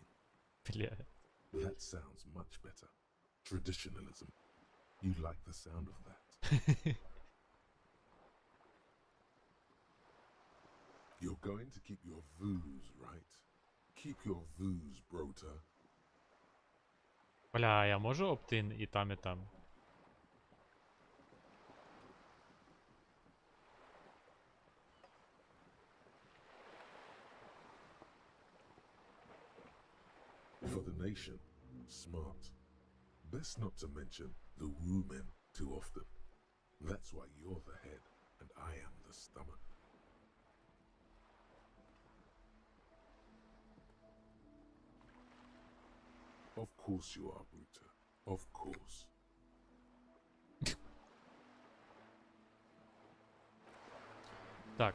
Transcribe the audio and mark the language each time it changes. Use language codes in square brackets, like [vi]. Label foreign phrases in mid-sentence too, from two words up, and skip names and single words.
[uk] Бля. [en] That sounds much better. Traditionalism. You like the sound of that. You're going to keep your views, right? Keep your views, brota. [uk] Бля, я можу оптин і там, і там? [en] For the nation, smart. Best not to mention the women too often. That's why you're the head and I am the stomach. Of course you are, Bruta. Of course. [uk] Так.